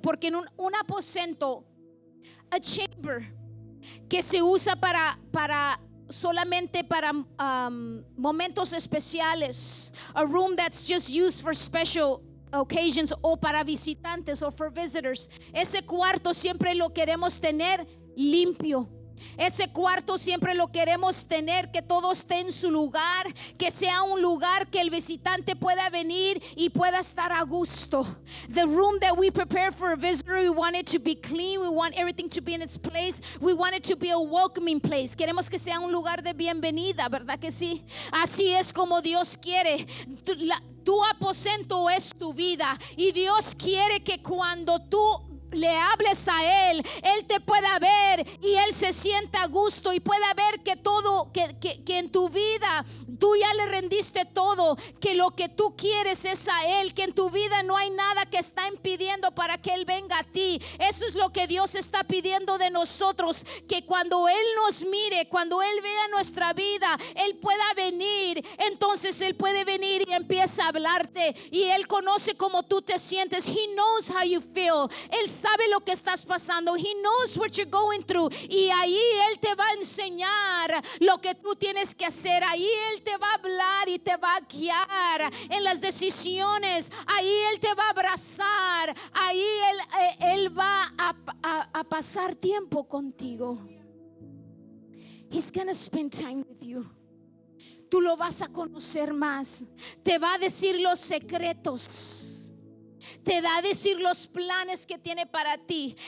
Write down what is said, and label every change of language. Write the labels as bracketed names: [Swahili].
[Spanish] Porque en un aposento, [English] a chamber, [Spanish] que se usa solamente para momentos especiales, [English] a room that's just used for special occasions, [Spanish] o para visitantes, o [English] for visitors. [Spanish] Ese cuarto siempre lo queremos tener limpio. Ese cuarto siempre lo queremos tener que todo esté en su lugar, que sea un lugar que el visitante pueda venir y pueda estar a gusto. [English] The room that we prepare for a visitor, we want it to be clean, we want everything to be in its place, we want it to be a welcoming place. [Spanish] Queremos que sea un lugar de bienvenida, ¿verdad que sí? Así es como Dios quiere. Tu aposento es tu vida, y Dios quiere que cuando tú le hables a Él, Él te pueda ver y Él se sienta a gusto y pueda ver que todo, que en tu vida tú ya le rendiste todo, que lo que tú quieres es a Él, que en tu vida no hay nada que está impidiendo para que Él venga a ti. Eso es lo que Dios está pidiendo de nosotros, que cuando Él nos mire, cuando Él vea nuestra vida, Él pueda venir. Entonces Él puede venir y empieza a hablarte, y Él conoce cómo tú te sientes. [English] He knows how you feel. [Spanish] Él sabe lo que estás pasando. [English] He knows what you're going through. [Spanish] Y ahí Él te va a enseñar lo que tú tienes que hacer. Ahí Él te va a hablar y te va a guiar en las decisiones. Ahí Él te va a abrazar. Ahí Él va a pasar tiempo contigo. [English] He's gonna spend time with you. [Spanish] Tú lo vas a conocer más. Te va a decir los secretos. Te da a decir los planes que tiene para ti.